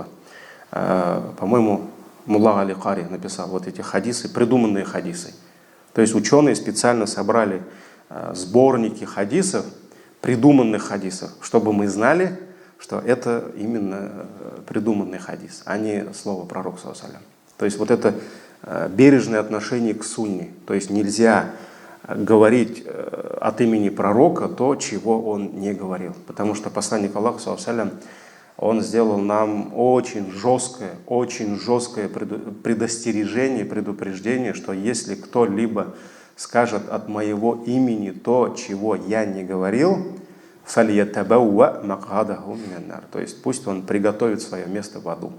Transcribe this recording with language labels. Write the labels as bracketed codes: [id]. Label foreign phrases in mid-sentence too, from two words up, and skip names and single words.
[ru] По-моему, Мулла Али Кари написал вот эти хадисы, придуманные хадисы. То есть ученые специально собрали сборники хадисов, придуманных хадисов, чтобы мы знали, что это именно придуманный хадис, а не слово пророка [ar] صلى الله عليه وسلم. [ru] То есть вот это бережное отношение к сунне. То есть нельзя говорить от имени пророка то, чего он не говорил. Потому что посланник Аллаха, [ar] صلى الله عليه وسلم, [ru] он сделал нам очень жесткое предостережение, предупреждение, что если кто-либо скажет от моего имени то, чего я не говорил, то есть пусть он приготовит свое место в аду.